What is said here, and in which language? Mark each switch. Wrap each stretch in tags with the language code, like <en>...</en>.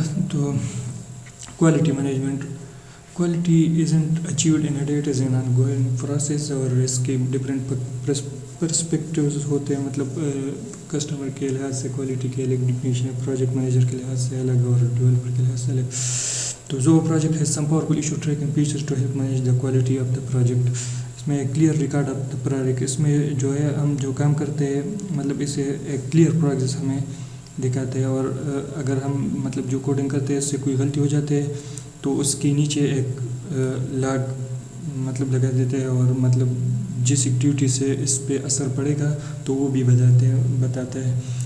<en>تو quality management, quality isn't achieved in a day, it is an ongoing process.</en> <ur>اور اس کے different perspectives ہوتے ہیں, مطلب کسٹمر کے لحاظ سے کوالٹی کی الگ ڈیفینیشن ہے, پروجیکٹ مینیجر کے لحاظ سے الگ اور ڈیولپر کے لحاظ سے الگ.</ur> <en>تو Zoho project ہے some powerful issue tracking features to help manage the quality of the project.</en> <ur>اس میں</ur> <en>clear record of the project,</en> <ur>اس میں جو ہے ہم جو کام کرتے ہیں مطلب اسے ایک کلیئر پروگریس ہمیں دکھاتے ہیں. اور اگر ہم مطلب جو کوڈنگ کرتے ہیں اس سے کوئی غلطی ہو جاتے ہے تو اس کے نیچے ایک لاگ مطلب لگا دیتے ہیں, اور مطلب جس ایکٹیویٹی سے اس پہ اثر پڑے گا تو وہ بھی بتاتا ہے.</ur>